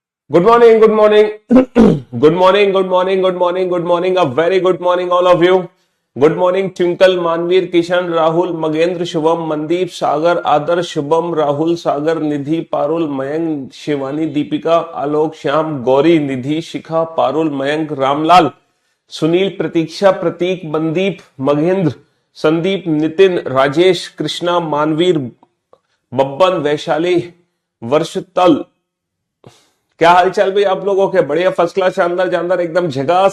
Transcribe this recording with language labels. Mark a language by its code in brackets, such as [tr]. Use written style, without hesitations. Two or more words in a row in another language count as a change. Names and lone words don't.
[en] Good morning, good morning, good morning, good morning, good morning, good morning, a very good morning, all of you. Good morning, Twinkle, Manveer, Kishan, Rahul, Magendra, Shubham, Mandeep, Sagar, Adarsh, Shubham, Rahul, Sagar, Nidhi, Parul, Mayank, Shivani, Deepika, Alok, Shyam, Gauri, Nidhi, Shikha, Parul, Mayank, [hi] Ramlal, सुनील, प्रतीक्षा, प्रतीक, मनदीप, मगेंद्र, संदीप, नितिन, राजेश, कृष्णा, मानवीर, बब्बन, वैशाली, वर्षतल। क्या हालचाल भाई आप लोगों के? बढ़िया, [en] first class, [hi] शानदार जानदार, एकदम झकास।